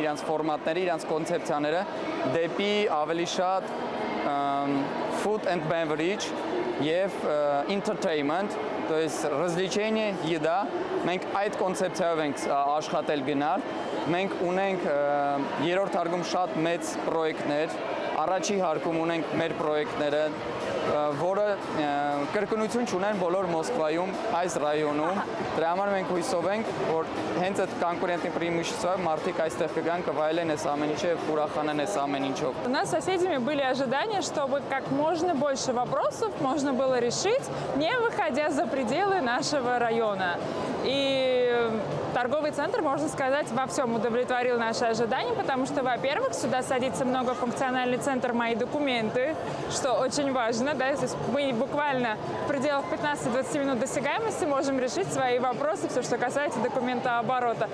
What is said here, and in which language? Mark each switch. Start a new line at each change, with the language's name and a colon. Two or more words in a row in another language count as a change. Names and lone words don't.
Armenian: իրենց ֆորմատները, իրենց կոնցեպցիաները դեպի ավելի շատ
English: food and beverage
Armenian: եւ entertainment,
Russian: то есть развлечение, еда։
Armenian: Մենք այդ կոնցեպցիայով ենք աշխատել գնալ։ Մենք ունենք երրորդ հարկում շատ մեծ պրոյեկտներ, առաջի հարկում ունենք մեր պրոյեկտները, որը կրկնություն չունեն բոլոր Մոսկվայում, այս ռայոնում։ Դրա համար մենք հույսով ենք, որ հենց այդ կոնկուրենտի преимуществով մարդիկ այստեղ կգան, կվայելեն այս ամեն ինչը եւ ուրախանան այս ամեն ինչով։
Russian: У нас с соседями были ожидания, чтобы как можно больше вопросов можно было решить, не выходя за пределы нашего района. И торговый центр, можно сказать, во всем удовлетворил наши ожидания, потому что, во-первых, сюда садится многофункциональный центр «Мои документы», что очень важно, да, то есть мы буквально в пределах 15-20 минут досягаемости можем решить свои вопросы, все, что касается документооборота.